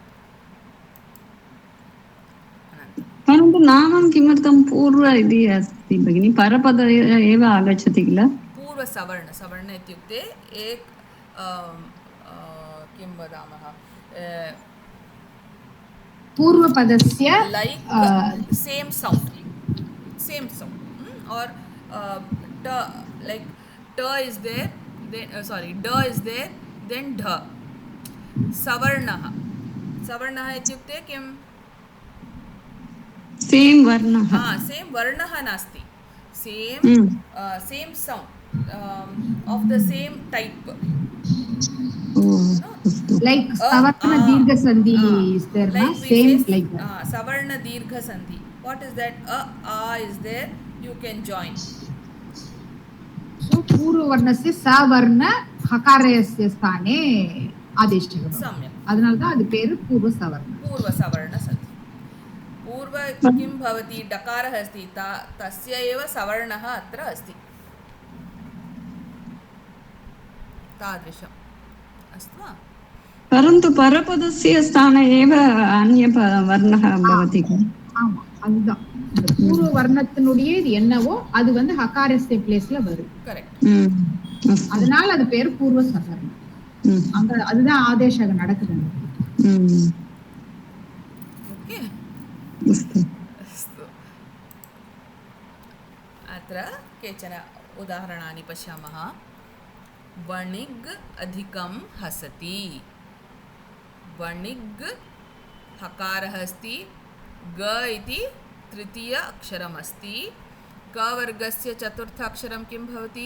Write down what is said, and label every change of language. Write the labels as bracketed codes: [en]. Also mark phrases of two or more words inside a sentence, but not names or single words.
[sa] परन्तु नामं किमर्थं पूर्व इति अस्ति भगिनी? परपद एव आगच्छति किल? पूर्वसवर्ण, सवर्ण इत्युक्ते एक किं वदामः, पूर्वपदस्य [en] like same sound, or t, like t is there, then sorry, d is there, then dh. [sa] सवर्णः इत्युक्ते किं? सेम् वर्णः। सेम् वर्णः नास्ति, [en] सेम् sound of the same type. Like [sa] सवर्ण दीर्घ सन्धि [en] is there, like same like that. [sa] सवर्ण दीर्घ सन्धि, [en] what is that? A is there, you can join. [sa] So पूर्ववर्णस्य सवर्ण हकारस्य स्थाने आदेशः। सम्यक्, [ta] அதனால தான் அது பேரு पूर्वसवर्ण। [sa] पूर्वसवर्णसन्धि। पूर्व किं भवति? डकारः अस्ति, तस्य एव सवर्णः अत्र अस्ति, तादृशम्। अस्तु वा? परन्तु परपदस्य स्थाने एव अन्य वर्णः भवति किल? [ta] ஆமா, அதுதான் பூர்வ வர்ணத்தினுடைய இது என்னவோ அது வந்து ஹகாரஸ்ய பிளேஸ்ல வரும். கரெக்ட். அதனால அது பேர் பூர்வ சவர்ணம். அங்க அதுதான் ஆதேசம் நடக்குது. [sa] ओके, अस्तु। अत्र केचन उदाहरणानि पश्यामः। वणिग् अधिकं हसति। वणिग् हकारः अस्ति, ग इति तृतीय अक्षरमस्ति, क वर्गस्य चतुर्थाक्षरं किं भवति?